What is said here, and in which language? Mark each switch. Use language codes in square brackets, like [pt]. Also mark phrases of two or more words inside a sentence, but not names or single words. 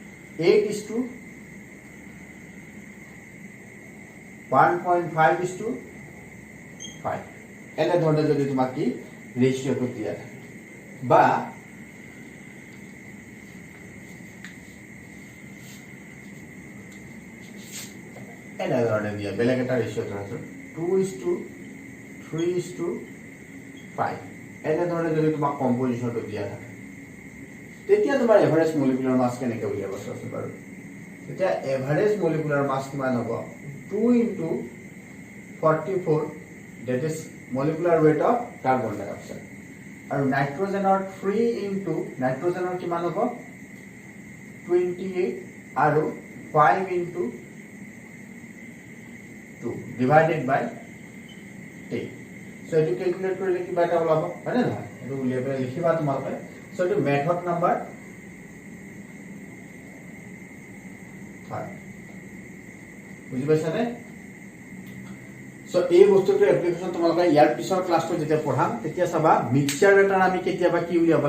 [as] 8:1.5:5 এনে ধৰণে যদি তোমাক কি ৰেশিওটো দিয়া থাকে বা এনে ধৰণে দিয়া বেলেগ এটা ৰেশিও ধৰাছো 2:3:5 এনে ধৰণে যদি তোমাক কম্পজিশনটো দিয়া থাকে তেতিয়া তোমাৰ [en] average molecular mass [as] কেনেকৈ উলিয়াব চাওঁচোন বাৰু তেতিয়া [en] average molecular mass [as] কিমান হ'ব [en] 2 into 44 that is molecular weight of carbon dioxide [as] আৰু নাইট্ৰজেনৰ 3 into নাইট্ৰজেনৰ কিমান হ'ব 28 আৰু [en] 5 into 2 divided by 10 [as] so এটো ক্যালকুলেট কৰিলে কিবা এটা ওলাব হয় না নহয় এটো উলিয়াই পেলাই লিখিবা তোমালোকে so এটো [en] method number 5 [as] বুজি পাইছানে সো এই বস্তুটোৰ এপ্লিকেশন তোমালোকে ইয়াৰ পিছৰ ক্লাছটো যেতিয়া পঢ়াম তেতিয়া চাবা মিক্সচাৰ এটাৰ আমি কেতিয়াবা কি উলিয়াব